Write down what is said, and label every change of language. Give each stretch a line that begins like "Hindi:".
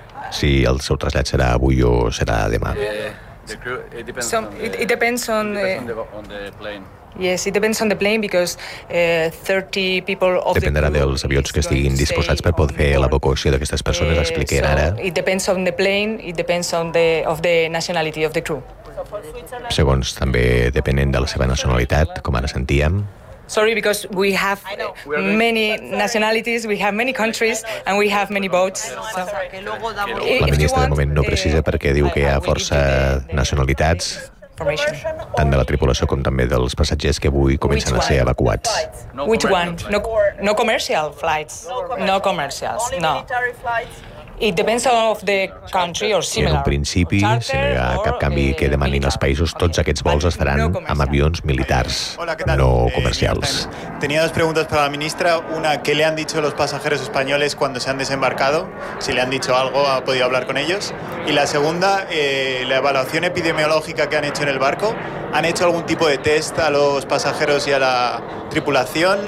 Catalan: Si el seu trasllat serà avui o serà demà. Dependrà dels avions que estiguin disposats per poder fer l'evacuació d'aquestes persones, expliquen ara.
English: It depends on the plane, it depends on the of the nationality of the crew.
Catalan: Segons també depenent de la seva nacionalitat, com ara sentíem.
English: Sorry, because we have many nationalities, we have many countries and we have many boats.
Catalan: La ministra de moment no precisa perquè diu que hi ha força nacionalitats, tant de la tripulació com també dels passatgers que avui comencen a ser evacuats.
English: Which one? No commercial flights. No commercials, no. It depends of the country or similar.
Catalan: I en un principi, si no hi ha cap canvi que demanin els països, tots aquests vols es faran amb avions militars, no comercials.
Spanish: Tenía dos preguntas para la ministra. Una, ¿qué le han dicho los pasajeros españoles cuando se han desembarcado? Si le han dicho algo, ¿ha podido hablar con ellos? Y la segunda, la evaluación epidemiológica que han hecho en el barco, ¿han hecho algún tipo de test a los pasajeros y a la tripulación?